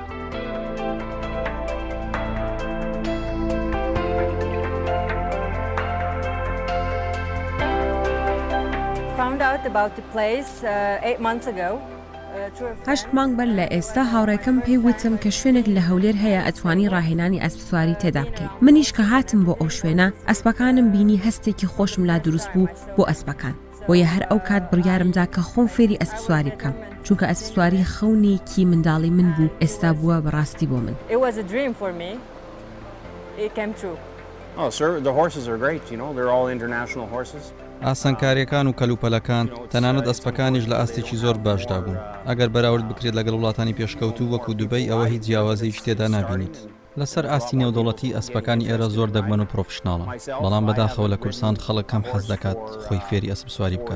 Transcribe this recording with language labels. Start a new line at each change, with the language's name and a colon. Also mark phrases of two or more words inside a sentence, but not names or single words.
Central Kurdish: هەشت مانگ بەر لە ئێستا هاوڕێکەم پێی وتم کە شوێنێک لە هەولێر هەیە ئەتوانی ڕاهێنانی ئەسپسواری تێدا بکەیت. منیش کە هاتم بۆ ئەو شوێنە ئەسپەکانم بینی هەستێکی خۆشم لا دروست بوو بۆ ئەسپەکان، بۆیە هەر ئەو کات بڕیارمدا کە خۆم فێری ئەسپسواری بکەم، چونکە ئەسپسواری خەونێکی منداڵی من بوو، ئێستا بووە بەڕاستی بۆ من.
English: Oh, sir, the horses are great, you know, they're all international horses.
Central Kurdish: ئاسانکاریەکان و کەلوپەلەکان تەنانەت ئەسپەکانیش لە ئاستێکی زۆر باشدا بوون. ئەگەر بەراورد بکرێت لەگەڵ وڵاتانی پێشکەوتوو وەکو دوبەی ئەوە هیچ جیاوازەیەکی تێدا نابینیت. لەسەر ئاستی نێودەوڵەتی ئەسپەکانی ئێرە زۆر دەگمەن و پرۆفشناڵن، بەڵام بەداخەوە لە کورسان خەڵک کەم حەز دەکات خۆی فێری ئەسپسواری بکات.